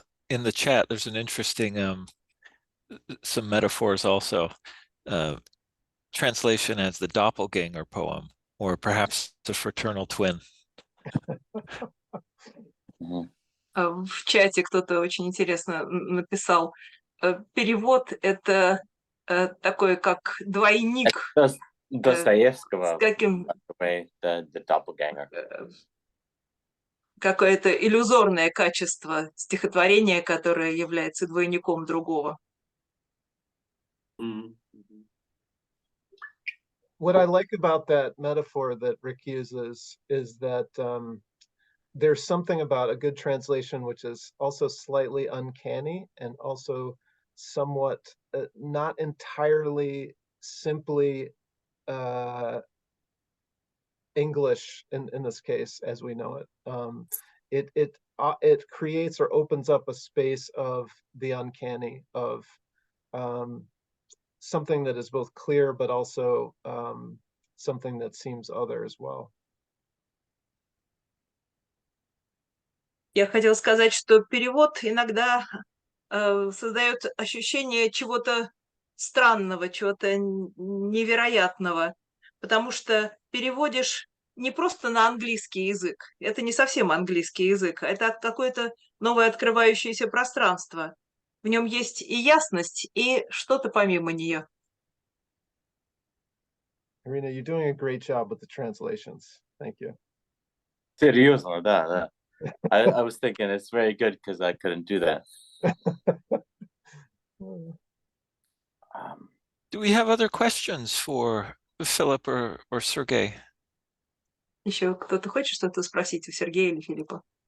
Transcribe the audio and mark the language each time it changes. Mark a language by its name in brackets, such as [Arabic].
[English] In the chat, there's an interesting some metaphors also. Translation as the doppelganger poem, or perhaps the fraternal twin. [Russian] В чате кто-то очень интересно написал: перевод — это такой, как двойник. Достоевского. С каким... [English] The doppelganger. [Russian] Какое-то иллюзорное качество стихотворения, которое является двойником другого. [English] What I like about that metaphor that Rick uses is that there's something about a good translation which is also slightly uncanny and also somewhat not entirely simply English in this case as we know it. It creates or opens up a space of the uncanny, of something that is both clear but also something that seems other as well. [Russian] Я хотела сказать, что перевод иногда создает ощущение чего-то странного, чего-то невероятного, потому что переводишь не просто на английский язык, это не совсем английский язык, это какое-то новое открывающееся пространство. В нем есть и ясность, и что-то помимо нее. [English] Irina, you're doing a great job with the translations. Thank you. [Russian] Серьезно, да. [English] I was thinking it's very good because I couldn't do that. Do we have other questions for Philip or Sergey? [Russian] Еще кто-то хочет что-то спросить у Сергея или Филиппа?